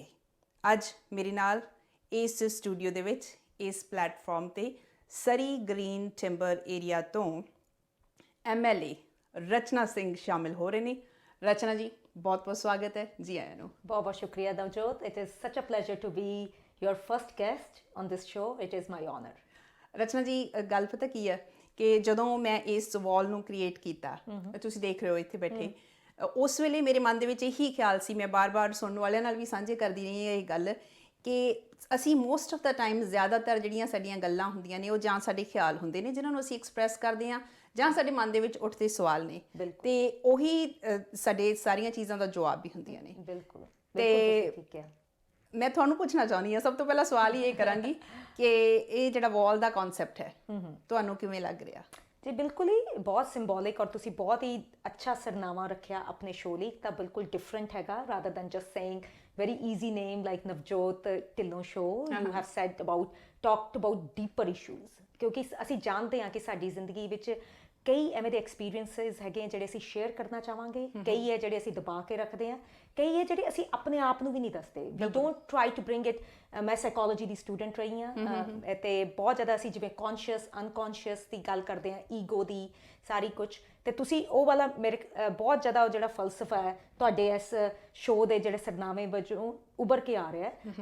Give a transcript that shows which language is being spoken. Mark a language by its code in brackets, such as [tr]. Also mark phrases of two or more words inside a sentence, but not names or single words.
[pa] ਅੱਜ ਮੇਰੇ ਨਾਲ ਇਸ ਸਟੂਡੀਓ ਦੇ ਵਿੱਚ, ਇਸ ਪਲੇਟਫਾਰਮ 'ਤੇ ਸਰੀ ਗ੍ਰੀਨ ਟਿੰਬਰ ਏਰੀਆ ਤੋਂ MLA ਰਚਨਾ ਸਿੰਘ ਸ਼ਾਮਿਲ ਹੋ ਰਹੇ ਨੇ। ਰਚਨਾ ਜੀ, ਬਹੁਤ ਬਹੁਤ ਸਵਾਗਤ ਹੈ, ਜੀ ਆਇਆਂ ਨੂੰ। ਬਹੁਤ ਬਹੁਤ ਸ਼ੁਕਰੀਆ [en] ਨਵਜੋਤ। It is such a pleasure to be your first guest on this show. It is my honor. [pa] ਰਚਨਾ ਜੀ, ਗੱਲ ਪਤਾ ਕੀ ਹੈ ਕਿ ਜਦੋਂ ਮੈਂ ਇਸ ਵਾਲ ਨੂੰ ਕ੍ਰੀਏਟ ਕੀਤਾ, ਤੁਸੀਂ ਦੇਖ ਰਹੇ ਹੋ ਇੱਥੇ ਬੈਠੇ, ਉਸ ਵੇਲੇ ਮੇਰੇ ਮਨ ਦੇ ਵਿੱਚ ਇਹੀ ਖਿਆਲ ਸੀ, ਮੈਂ ਬਾਰ-ਬਾਰ ਸੁਣਨ ਵਾਲਿਆਂ ਨਾਲ ਵੀ ਸਾਂਝੇ ਕਰਦੀ ਰਹੀ ਹਾਂ ਇਹ ਗੱਲ, ਕਿ ਅਸੀਂ [en] most of the time [pa] ਜ਼ਿਆਦਾਤਰ ਜਿਹੜੀਆਂ ਸਾਡੀਆਂ ਗੱਲਾਂ ਹੁੰਦੀਆਂ ਨੇ ਉਹ ਜਾਂ ਸਾਡੇ ਖਿਆਲ ਹੁੰਦੇ ਨੇ ਜਿਹਨਾਂ ਨੂੰ ਅਸੀਂ ਐਕਸਪ੍ਰੈਸ ਕਰਦੇ ਹਾਂ, ਜਾਂ ਸਾਡੇ ਮਨ ਦੇ ਵਿੱਚ ਉੱਠਦੇ ਸਵਾਲ ਨੇ, ਅਤੇ ਉਹੀ ਸਾਡੇ ਸਾਰੀਆਂ ਚੀਜ਼ਾਂ ਦਾ ਜਵਾਬ ਵੀ ਹੁੰਦੀਆਂ ਨੇ। ਬਿਲਕੁਲ। ਅਤੇ ਮੈਂ ਤੁਹਾਨੂੰ ਪੁੱਛਣਾ ਚਾਹੁੰਦੀ ਹਾਂ, ਸਭ ਤੋਂ ਪਹਿਲਾਂ ਸਵਾਲ ਹੀ ਇਹ ਕਰਾਂਗੀ ਕਿ ਇਹ ਜਿਹੜਾ ਵਾਲ ਦਾ ਕਨਸੈਪਟ ਹੈ ਤੁਹਾਨੂੰ ਕਿਵੇਂ ਲੱਗ ਰਿਹਾ? ਜੀ ਬਿਲਕੁਲ ਹੀ ਬਹੁਤ ਸਿੰਬੋਲਿਕ, ਔਰ ਤੁਸੀਂ ਬਹੁਤ ਹੀ ਅੱਛਾ ਸਰਨਾਮਾ ਰੱਖਿਆ ਆਪਣੇ ਸ਼ੋਅ ਲਈ। ਤਾਂ ਬਿਲਕੁਲ ਡਿਫਰੈਂਟ ਹੈਗਾ, [en] rather than just saying very easy name like ਨਵਜੋਤ ਢਿੱਲੋਂ show. You have said talked about deeper issues, [pa] ਕਿਉਂਕਿ ਅਸੀਂ ਜਾਣਦੇ ਹਾਂ ਕਿ ਸਾਡੀ ਜ਼ਿੰਦਗੀ ਵਿੱਚ ਕਈ ਐਵੇਂ ਦੇ ਐਕਸਪੀਰੀਅੰਸਿਸ ਹੈਗੇ ਜਿਹੜੇ ਅਸੀਂ ਸ਼ੇਅਰ ਕਰਨਾ ਚਾਹਾਂਗੇ, ਕਈ ਹੈ ਜਿਹੜੇ ਅਸੀਂ ਦਬਾ ਕੇ ਰੱਖਦੇ ਹਾਂ, ਕਈ ਹੈ ਜਿਹੜੇ ਅਸੀਂ ਆਪਣੇ ਆਪ ਨੂੰ ਵੀ ਨਹੀਂ ਦੱਸਦੇ। [en] We don't try to bring it. [pa] ਮੈਂ ਸਾਈਕੋਲੋਜੀ ਦੀ ਸਟੂਡੈਂਟ ਰਹੀ ਹਾਂ, ਅਤੇ ਬਹੁਤ ਜ਼ਿਆਦਾ ਅਸੀਂ ਜਿਵੇਂ [en] conscious unconscious [pa] ਦੀ ਗੱਲ ਕਰਦੇ ਹਾਂ, ਈਗੋ ਦੀ ਸਾਰੀ ਕੁਛ, ਅਤੇ ਤੁਸੀਂ ਉਹ ਵਾਲਾ ਮੇਰੇ ਬਹੁਤ ਜ਼ਿਆਦਾ ਉਹ ਜਿਹੜਾ ਫਲਸਫਾ ਹੈ ਤੁਹਾਡੇ ਇਸ ਸ਼ੋਅ ਦੇ ਜਿਹੜੇ ਸਰਨਾਮੇ ਵਜੋਂ ਉੱਭਰ ਕੇ ਆ ਰਿਹਾ ਹੈ।